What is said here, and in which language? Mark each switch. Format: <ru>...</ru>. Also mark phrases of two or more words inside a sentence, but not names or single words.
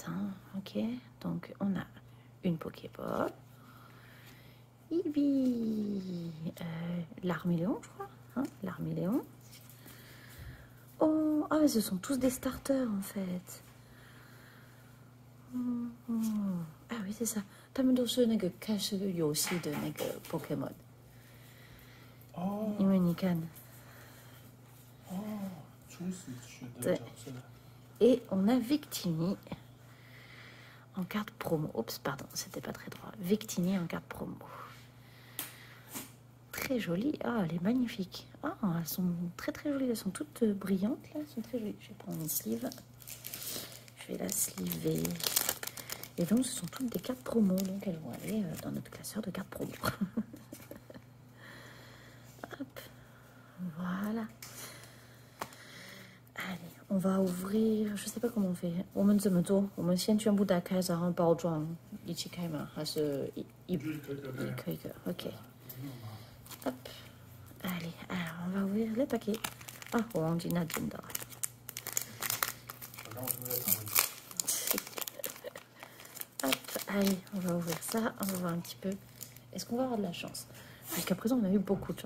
<fr>Hein. Ok. Donc, on a une Pokéball. Ibi. L'Arméléon, je crois. Hein, L'Arméléon. Oh, ah, mais ce sont tous des starters, en fait. Ah oui, c'est ça.</fr> <zh>他们都是那个开始游戏的那个 Pokémon。哦。因为你看。哦，初始选的角色。</zh> <fr>Et on a Victini en carte promo. Oups, pardon, c'était pas très droit. Victini en carte promo. Très jolie. Ah, elle est magnifique. Ah, elles sont très très jolies. Elles sont toutes brillantes là. Elles sont très jolies. Je vais prendre une sleeve. Je vais la sleever. Et donc, ce sont toutes des cartes promo. Donc, elles vont aller dans notre classeur de cartes promo. Hop. Voilà. Allez, on va ouvrir. Je sais pas comment on fait.</fr> <zh>我们怎么做？我们先全部打开，然后包装一起开吗？还是一个一个 OK. Hop.</zh> <fr>Allez, alors on va ouvrir les paquets. Ah, on a dit Nadine. Hop, allez, on va ouvrir ça. On va voir un petit peu. Est-ce qu'on va avoir de la chance? Jusqu'à présent, on a eu beaucoup de chance.</fr>